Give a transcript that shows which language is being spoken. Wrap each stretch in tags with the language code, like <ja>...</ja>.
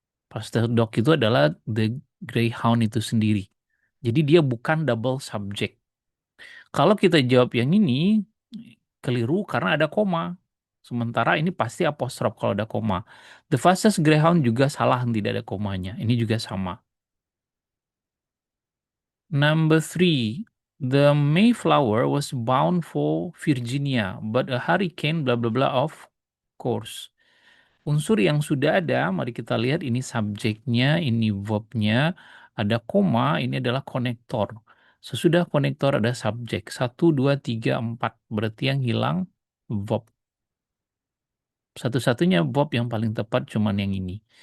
<en>Fastest dog</en> <id>itu adalah</id> <en>the greyhound</en> <id>itu sendiri. Jadi dia bukan double subject. Kalau kita jawab yang ini, keliru karena ada koma. Sementara ini pasti apostrof kalau ada koma.</id> <en>The fastest greyhound</en> <id>juga salah, tidak ada komanya. Ini juga sama.</id> <en>Number 3. The Mayflower was bound for Virginia, but a hurricane bla bla bla of course.</en> <id>Unsur yang sudah ada, mari kita lihat ini subjeknya, ini verbnya, ada koma, ini adalah konektor. Sesudah konektor ada subjek. 1, 2, 3, 4. Berarti yang hilang verb. Satu-satunya verb yang paling tepat cuman yang ini.</id>